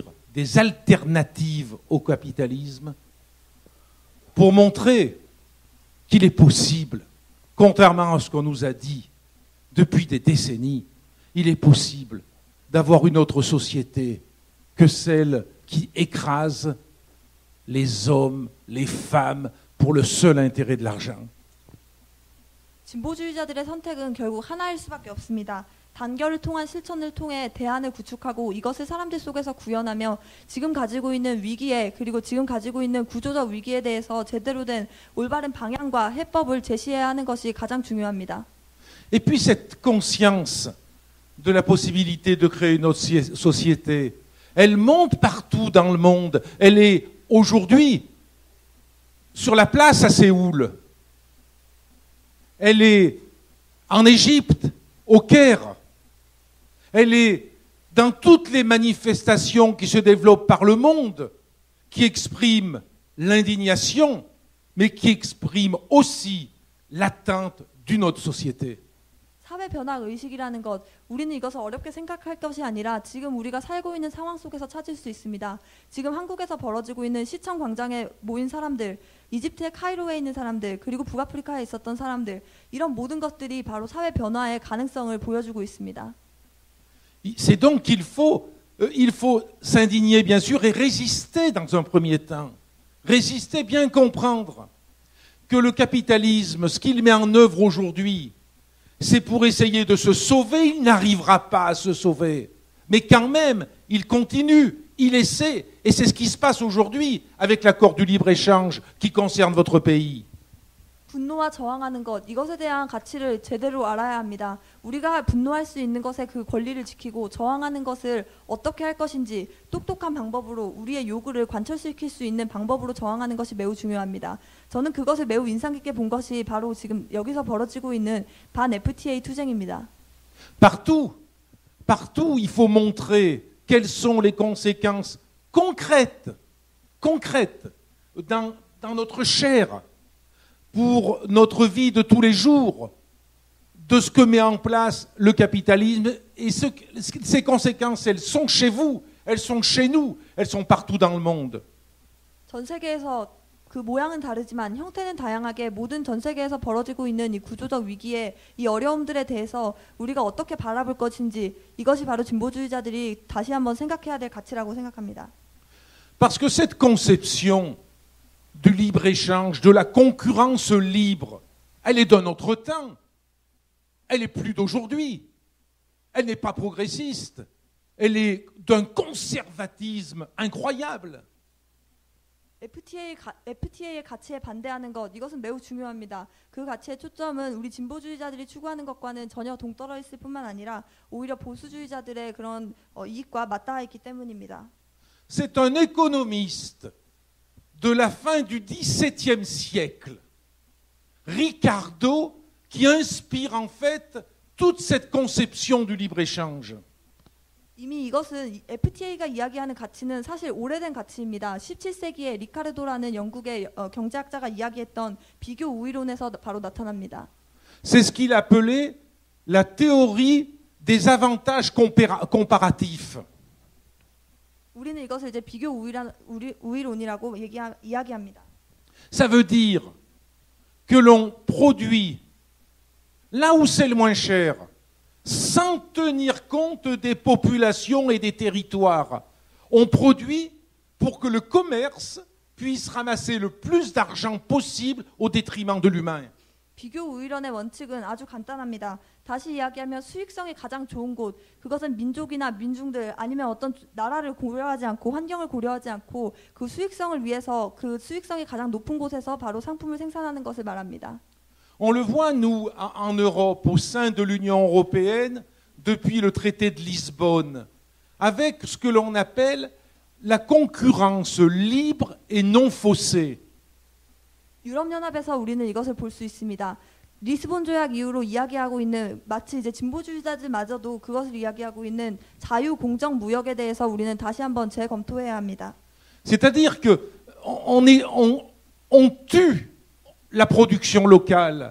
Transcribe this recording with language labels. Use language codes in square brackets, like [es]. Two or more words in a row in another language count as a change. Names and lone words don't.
[fr] des alternatives au capitalisme, pour montrer qu'il est possible, contrairement à ce qu'on nous a dit depuis des décennies, il est possible d'avoir une autre société que celle qui écrase les hommes, les femmes, pour le seul intérêt de l'argent. [ko] 진보주의자들의 선택은 결국 하나일 수밖에 없습니다. 단결을 통한 실천을 통해 대안을 구축하고 이것을 사람들 속에서 구현하며 지금 가지고 있는 위기에, 그리고 지금 가지고 있는 구조적 위기에 대해서 제대로 된 올바른 방향과 해법을 제시해야 하는 것이 가장 중요합니다. [fr] Et puis cette conscience de la possibilité de créer une autre société, elle monte partout dans le monde. Elle est aujourd'hui sur la place à Séoul. Elle est en Égypte, au Caire. Elle est dans toutes les manifestations qui se développent par le monde, qui expriment l'indignation, mais qui expriment aussi l'attente d'une autre société. [ko] 사회 변화 의식이라는 것, 우리는 이것을 어렵게 생각할 것이 아니라 지금 우리가 살고 있는 상황 속에서 찾을 수 있습니다. 지금 한국에서 벌어지고 있는 시청 광장에 모인 사람들, 이집트의 카이로에 있는 사람들, 그리고 북아프리카에 있었던 사람들, 이런 모든 것들이 바로 사회 변화의 가능성을 보여주고 있습니다. [fr] C'est donc qu'il faut s'indigner bien sûr et résister dans un premier temps. Résister, bien comprendre que le capitalisme, ce qu'il met en œuvre aujourd'hui, c'est pour essayer de se sauver, il n'arrivera pas à se sauver. Mais quand même, il continue, il essaie, et c'est ce qui se passe aujourd'hui avec l'accord du libre-échange qui concerne votre pays. [ko] 분노와 저항하는 것, 이것에 대한 가치를 제대로 알아야 합니다. 우리가 분노할 수 있는 것의 그 권리를 지키고 저항하는 것을 어떻게 할 것인지 똑똑한 방법으로 우리의 요구를 관철시킬 수 있는 방법으로 저항하는 것이 매우 중요합니다. 저는 그것을 매우 인상 깊게 본 것이 바로 지금 여기서 벌어지고 있는 반 FTA 투쟁입니다. [fr] Partout, il faut montrer quelles sont les conséquences concrètes dans notre chair, pour notre vie de tous les jours, de ce que met en place le capitalisme. Et ces conséquences, elles sont chez vous, elles sont chez nous, elles sont partout dans le monde. [ko] 전 세계에서 그 모양은 다르지만 형태는 다양하게 모든 전 세계에서 벌어지고 있는 이 구조적 위기에 이 어려움들에 대해서 우리가 어떻게 바라볼 것인지 이것이 바로 진보주의자들이 다시 한번 생각해야 될 가치라고 생각합니다. [fr] Parce que cette conception du libre-échange, de la concurrence libre, elle est d'un autre temps. Elle n'est plus d'aujourd'hui. Elle n'est pas progressiste. Elle est d'un conservatisme incroyable. [ko] FTA의 가치에 반대하는 것, 이것은 매우 중요합니다. 그 가치의 초점은 우리 진보주의자들이 추구하는 것과는 전혀 동떨어 있을 뿐만 아니라 오히려 보수주의자들의 그런 이익과 맞닿아 있기 때문입니다. [fr] C'est un économiste de la fin du XVIIe siècle, Ricardo, qui inspire en fait toute cette conception du libre-échange. [ko] 이미 이것은 FTA가 이야기하는 가치는 사실 오래된 가치입니다. 17세기에 리카르도라는 영국의 경제학자가 이야기했던 비교 우위론에서 바로 나타납니다. [fr] C'est ce qu'il appelait la théorie des avantages comparatifs. [ko] 우리는 이것을 이제 비교 우위론이라고 이야기합니다. [fr] Ça veut dire que l'on produit là où c'est le moins cher, sans tenir compte des populations et des territoires. On produit pour que le commerce puisse ramasser le plus d'argent possible au détriment de l'humain. [ko] 비교 우위론의 원칙은 아주 간단합니다. 다시 이야기하면 수익성이 가장 좋은 곳, 그것은 민족이나 민중들 아니면 어떤 나라를 고려하지 않고 환경을 고려하지 않고 그 수익성을 위해서 그 수익성이 가장 높은 곳에서 바로 상품을 생산하는 것을 말합니다. [fr] On le voit, nous, en Europe, au sein de l'Union européenne, depuis le traité de Lisbonne, avec ce que l'on appelle la concurrence libre et non faussée. [ko] 유럽연합에서 우리는 이것을 볼 수 있습니다. 리스본 조약 이후로 이야기하고 있는 마치 이제 진보주의자들마저도 그것을 이야기하고 있는 자유 공정 무역에 대해서 우리는 다시 한번 재검토해야 합니다. [fr] C'est-à-dire que on tue la production locale.